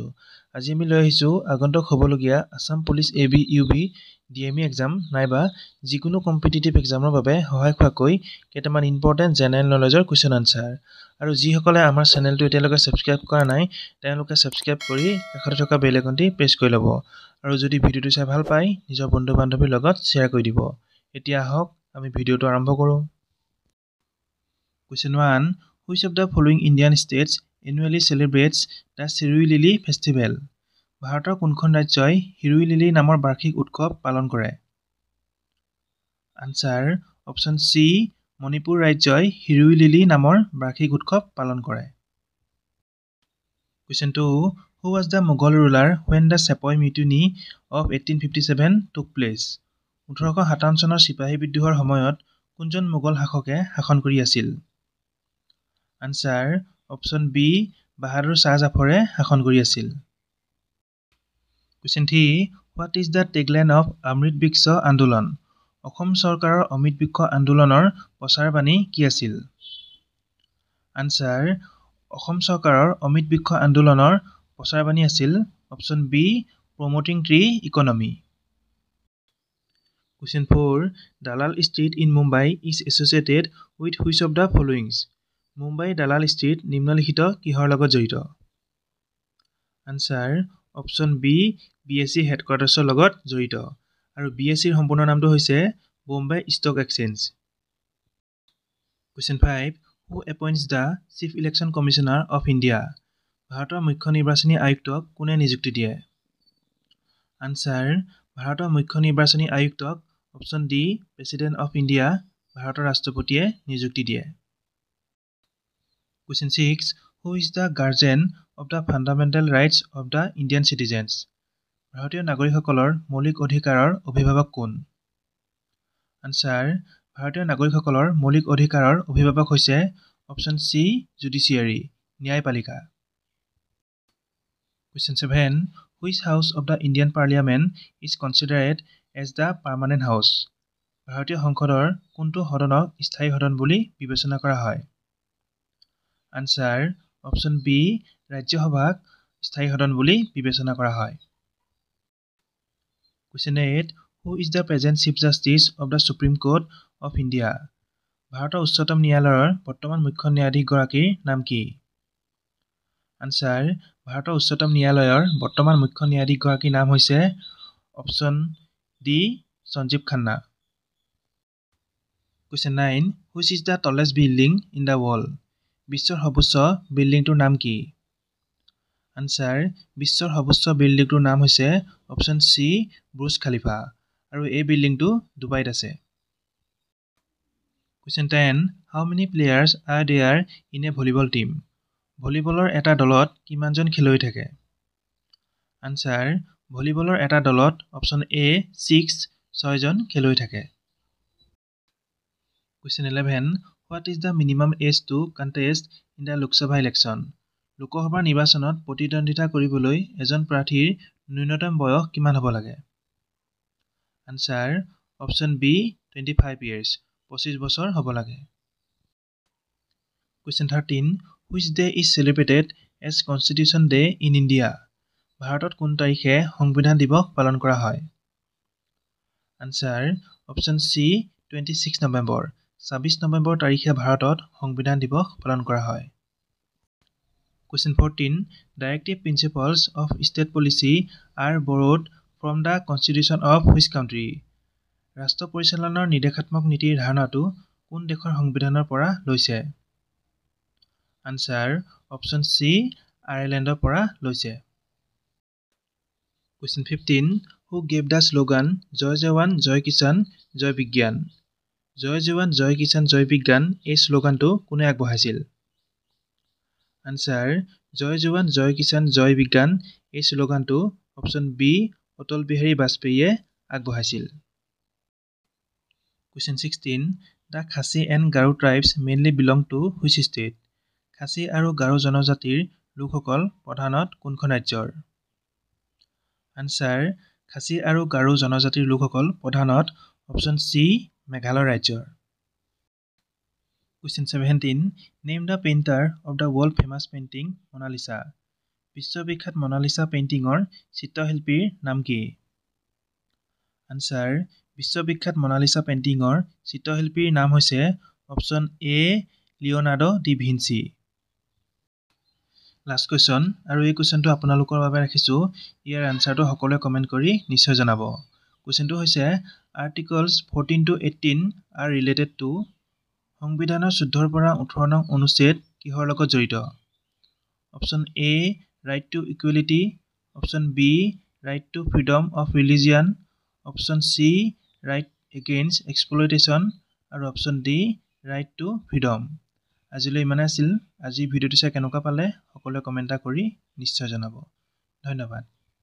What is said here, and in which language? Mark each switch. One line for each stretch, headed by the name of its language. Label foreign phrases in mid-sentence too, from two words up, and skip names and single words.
Assamese: আজি আমি লৈ আহিছোঁ আগন্তুক হ'বলগীয়া আসাম পুলিচ AB UB
English: DME exam
Assamese: নাইবা যিকোনো
English: competitive exam
Assamese: বাবে সহায় হোৱাকৈ কেইটামান
English: important general knowledge question answer.
Assamese: আৰু যিসকলে আমাৰ চেনেলটো এতিয়ালৈকে ছাবস্ক্ৰাইব কৰা নাই তেওঁলোকে ছাবস্ক্ৰাইব কৰি কাষতে থকা
English: bell icon
Assamese: প্ৰেছ কৰি ল'ব আৰু যদি ভিডিঅ'টো চাই ভাল পায় নিজৰ বন্ধু বান্ধৱীৰ লগত শ্বেয়াৰ কৰি দিব। এতিয়া আহক আমি ভিডিঅ'টো আৰম্ভ কৰোঁ।
English: Question 1. Which of the following Indian states annually celebrates the Sirui Lili Festival?
Assamese: ভাৰতৰ কোনখন ৰাজ্যই হিৰুই লিলি নামৰ বাৰ্ষিক উৎসৱ পালন কৰে?
English: answer option C
Assamese: মণিপুৰ ৰাজ্যই হিৰুই লিলি নামৰ বাৰ্ষিক উৎসৱ পালন কৰে।
English: Question 2. Who was the Mughal ruler when the Sepoy Mutiny of 1857 took place?
Assamese: 1857 চনৰ চিপাহী বিদ্ৰোহৰ সময়ত কোনজন মোগল শাসকে শাসন কৰি আছিল?
English: answer option B
Assamese: বাহাদুৰ শাহ জাফৰে শাসন কৰি আছিল।
English: Question 3. What is the tagline of অমৃত বৃক্ষ আন্দোলন?
Assamese: অসম চৰকাৰৰ অমৃত বৃক্ষ আন্দোলনৰ প্ৰচাৰবাণী কি আছিল? আনসাৰ অসম চৰকাৰৰ অমৃত বৃক্ষ আন্দোলনৰ প্ৰচাৰবাণী আছিল
English: option B promoting tree economy. Question 4. Dalal Street in Mumbai is associated with which of the following?
Assamese: মুম্বাই দালাল ষ্ট্ৰীট নিম্নলিখিত কিহৰ লগত জড়িত?
English: answer option B BSE headquarters
Assamese: লগত জড়িত আৰু BSEৰ সম্পূৰ্ণ নামটো হৈছে বোম্বে ষ্টক এক্সচেঞ্জ।
English: Question 5. Who appoints the Chief Election Commissioner of India?
Assamese: ভাৰতৰ মুখ্য নিৰ্বাচনী আয়ুক্তক কোনে নিযুক্তি দিয়ে? আনসাৰ ভাৰতৰ মুখ্য নিৰ্বাচনী আয়ুক্তক
English: option D President of India
Assamese: ভাৰতৰ ৰাষ্ট্ৰপতিয়ে নিযুক্তি দিয়ে।
English: Question 6. Who is the guardian of the fundamental rights of the Indian citizens?
Assamese: ভাৰতীয় নাগৰিকসকলৰ মৌলিক অধিকাৰৰ অভিভাৱক কোন? আনসাৰ ভাৰতীয় নাগৰিকসকলৰ মৌলিক অধিকাৰৰ অভিভাৱক হৈছে
English: option C judiciary
Assamese: ন্যায়পালিকা।
English: Question 7. Which house of the Indian Parliament is considered as the permanent house?
Assamese: ভাৰতীয় সংসদৰ কোনটো সদনক স্থায়ী সদন বুলি বিবেচনা কৰা হয়?
English: answer option B
Assamese: ৰাজ্যসভাক স্থায়ী সদন বুলি বিবেচনা কৰা হয়।
English: Question 8. Who is the present Chief Justice of the Supreme Court of India?
Assamese: ভাৰতৰ উচ্চতম ন্যায়ালয়ৰ বৰ্তমান মুখ্য ন্যায়াধীশগৰাকীৰ নাম কি? আনসাৰ ভাৰতৰ উচ্চতম ন্যায়ালয়ৰ বৰ্তমান মুখ্য ন্যায়াধীশগৰাকীৰ নাম হৈছে
English: option D
Assamese: সঞ্জীৱ খান্না।
English: Question 9. Which is the tallest building in the world?
Assamese: বিশ্বৰ সৰ্বোচ্চ বিল্ডিংটোৰ নাম কি? আনসাৰ বিশ্বৰ সৰ্বোচ্চ বিল্ডিংটোৰ নাম হৈছে
English: option C
Assamese: বুৰ্জ খালিফা আৰু এই বিল্ডিংটো ডুবাইত আছে।
English: Question 10. How many players are there in a volleyball team?
Assamese: ভলীবলৰ এটা দলত কিমানজন খেলুৱৈ থাকে? আনসাৰ ভলীবলৰ এটা দলত
English: option A
Assamese: 6জন খেলুৱৈ থাকে।
English: Question 11. What is the minimum age to contest in the Lok Sabha election?
Assamese: লোকসভা নিৰ্বাচনত প্ৰতিদ্বন্দ্বিতা কৰিবলৈ এজন প্ৰাৰ্থীৰ ন্যূনতম বয়স কিমান হ'ব লাগে?
English: answer option B
Assamese: 25 years 25 বছৰ হ'ব লাগে।
English: Question 13. Which day is celebrated as Constitution Day in India?
Assamese: ভাৰতত কোন তাৰিখে সংবিধান দিৱস পালন কৰা হয়?
English: answer option C
Assamese: 26 নৱেম্বৰ 26 নৱেম্বৰ তাৰিখে ভাৰতত সংবিধান দিৱস পালন কৰা হয়।
English: Question 14. Directive principles of state policy are borrowed from the Constitution of which country?
Assamese: ৰাষ্ট্ৰ পৰিচালনাৰ নিৰ্দেশাত্মক নীতিৰ ধাৰণাটো কোন দেশৰ সংবিধানৰ পৰা লৈছে?
English: answer option C
Assamese: আয়াৰলেণ্ডৰ পৰা লৈছে।
English: Question 15. Who gave the slogan
Hindi: जय जवान जय किसान जय विज्ञान? जय जवान जय किसान जय विज्ञान
Assamese: এই শ্লোগানটো কোনে আগবঢ়াইছিল? আনসাৰ
Hindi: जय जवान जय किसान जय विज्ञान
Assamese: এই শ্লোগানটো
English: option B
Assamese: অটল বিহাৰী বাজপেয়ীয়ে আগবঢ়াইছিল।
English: Question 16. The Khasi and Garo tribes mainly belong to which state?
Assamese: খাচী আৰু গাৰো জনজাতিৰ লোকসকল প্ৰধানত কোনখন ৰাজ্যৰ? আনসাৰ খাচী আৰু গাৰো জনজাতিৰ লোকসকল প্ৰধানত
English: option C
Assamese: মেঘালয় ৰাজ্যৰ।
English: Question 17. Name the painter of the world famous painting Mona Lisa.
Assamese: বিশ্ববিখ্যাত মনালিসা পেইন্টিংৰ চিত্ৰশিল্পীৰ নাম কি?
English: Answer.
Assamese: বিশ্ববিখ্যাত মনালিসা পেইন্টিংৰ চিত্ৰশিল্পীৰ নাম হৈছে
English: option A
Assamese: লিওনাৰ্ডো ডি ভিঞ্চি।
English: last question
Assamese: আৰু এই কুৱেশ্যনটো আপোনালোকৰ বাবে ৰাখিছো ইয়াৰ আনসাৰটো সকলোৱে কমেন্ট কৰি নিশ্চয় জনাব। কুৱেশ্যনটো হৈছে
English: articles 14 to 18 are related to
Assamese: সংবিধানৰ 14 পৰা 18 নং অনুচ্ছেদ কিহৰ লগত জড়িত?
English: option A right to equality, option B right to freedom of religion, option C right against exploitation আৰু option D right to freedom।
Assamese: আজিলৈ ইমানে আছিল। আজি ভিডিঅ'টো চাই কেনেকুৱা পালে সকলোৱে কমেন্ট কৰি নিশ্চয় জনাব। ধন্যবাদ।